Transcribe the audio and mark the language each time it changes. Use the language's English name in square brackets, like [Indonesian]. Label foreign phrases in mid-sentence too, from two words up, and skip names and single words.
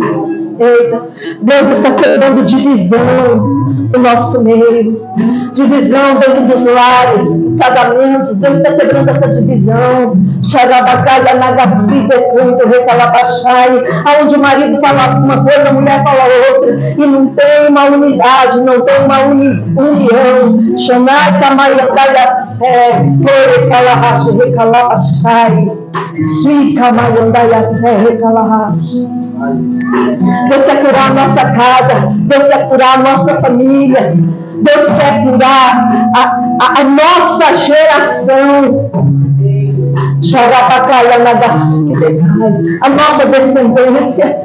[Portuguese] Eita, Deus está quebrando divisão no nosso meio, divisão dentro dos lares, casamentos. Deus está quebrando essa divisão. Xarabacalha, Nagassi, Decanto, Recalabachai, aonde o marido fala uma coisa, a mulher fala outra, e não tem uma unidade, não tem uma união. Xanai, Camaiandaiá, Sé, Recalahashi, Recalabachai, Sui, Camaiandaiá, Sé, Recalahashi. Deus quer curar a nossa casa, Deus quer curar a nossa família, Deus quer curar a nossa geração, a nossa descendência.